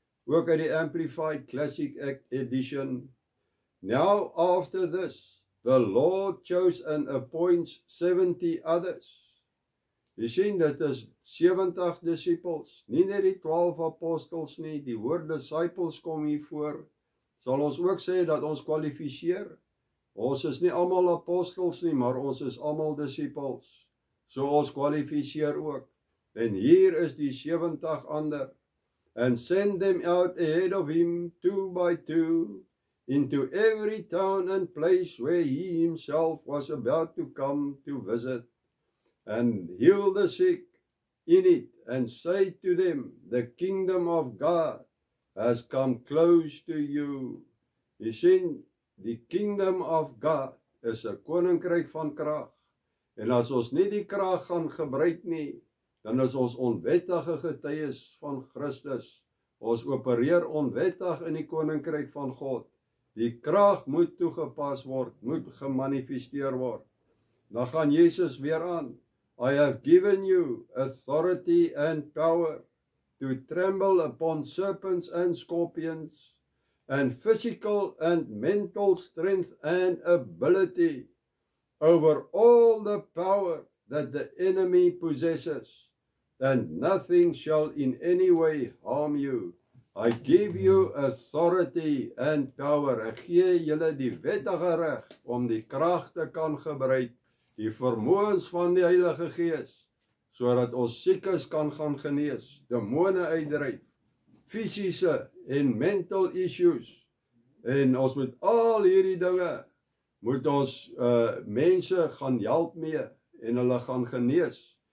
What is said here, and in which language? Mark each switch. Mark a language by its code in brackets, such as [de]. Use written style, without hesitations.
[af] Ook uit die Amplified Classic Edition. [en] Now after this, the Lord chose and appoints 70 others. [af] Jy sien, dit is 70 disciples, nie net die 12 apostels nie, die woord disciples kom hier voor. Sal ons ook sê dat ons kwalifiseer? Ons is nie almal apostels nie, maar ons is almal disciples. So ons kwalifiseer ook. En hier is die 70 ander. [en] And send them out ahead of him, 2 by 2, into every town and place where he himself was about to come to visit, and heal the sick in it, and say to them, the kingdom of God has come close to you. [af] Jy sien, die [en] kingdom of God [af] is 'n koninkryk van krag. En as ons nie die krag gaan gebruik nie, dan is ons onwettige getuies van Christus. Ons opereer onwettig in die koninkryk van God. Die krag moet toegepas word, moet gemanifesteer word. Dan gaan Jesus weer aan. [en] I have given you authority and power to tremble upon serpents and scorpions, and physical and mental strength and ability over all the power that the enemy possesses, and nothing shall in any way harm you. I give you authority and power. [af] Ek gee julle die wettige reg om die krag te kan gebruik, die vermoëns van die Heilige Gees, sodat ons siekes kan gaan genees, demone uitdryf, fisiese en [en] mental issues. [af] En ons moet al hierdie dinge, moet ons mense gaan help mee, en hulle gaan genees.